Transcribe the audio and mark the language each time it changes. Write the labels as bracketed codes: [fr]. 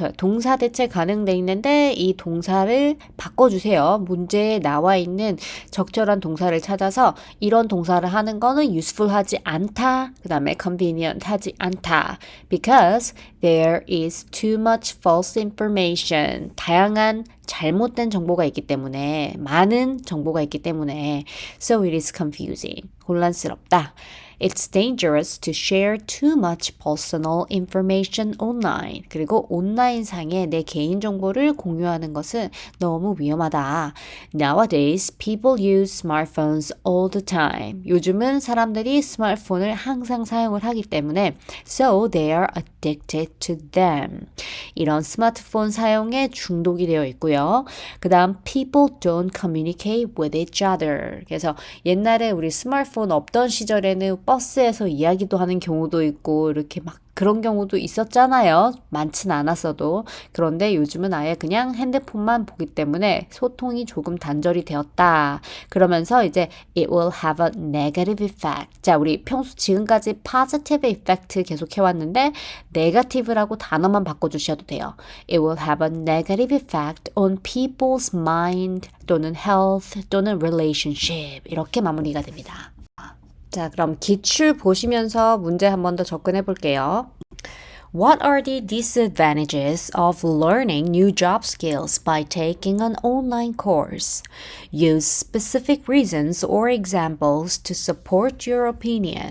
[ko] 동사 대체 가능돼 있는데 이 동사를 바꿔주세요. 문제에 나와 있는 적절한 동사를 찾아서 이런 동사를 하는 거는 useful 하지 않다. 그 다음에 convenient 하지 않다. [en] Because there is too much false information. [ko] 다양한 잘못된 정보가 있기 때문에 많은 정보가 있기 때문에 [en] so it is confusing. [ko] 혼란스럽다. [en] It's dangerous to share too much personal information online. [ko] 그리고 온라인상에 내 개인정보를 공유하는 것은 너무 위험하다. [en] Nowadays, people use smartphones all the time. [ko] 요즘은 사람들이 스마트폰을 항상 사용을 하기 때문에 [en] so they are addicted to them. [ko] 이런 스마트폰 사용에 중독이 되어 있고요. 그 다음 [en] people don't communicate with each other. [ko] 그래서 옛날에 우리 스마트폰 없던 시절에는 버스에서 이야기도 하는 경우도 있고 이렇게 막 그런 경우도 있었잖아요. 많진 않았어도. 그런데 요즘은 아예 그냥 핸드폰만 보기 때문에 소통이 조금 단절이 되었다. 그러면서 이제 [en] it will have a negative effect. [ko] 자, 우리 평소 지금까지 positive effect 계속 해왔는데 negative라고 단어만 바꿔주셔도 돼요. [en] It will have a negative effect on people's mind 또는 health 또는 relationship 이렇게 마무리가 됩니다. [ko] 자, 그럼 기출 보시면서 문제 한 번 더 접근해 볼게요. [en] What are the disadvantages of learning new job skills by taking an online course? Use specific reasons or examples to support your opinion.